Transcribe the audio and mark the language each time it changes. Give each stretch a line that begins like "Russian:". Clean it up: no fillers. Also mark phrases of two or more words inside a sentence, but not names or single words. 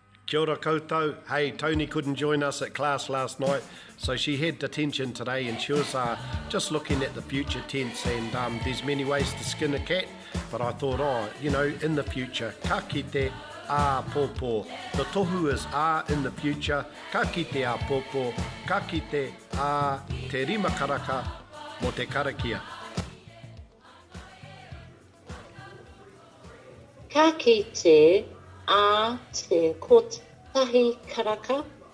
Māori: Kia ora koutou.
English: Hey, Tony couldn't join us at class last night, so she had detention today and she was just looking at the future tense, and there's many ways to skin a cat, but I thought, in the future,
Māori: ka kite a popo.
English: The tohu is a in the future,
Māori: ka kite a popo, ka kite a te rima karaka mo te karakia. Ka kite a te kotahi karaka.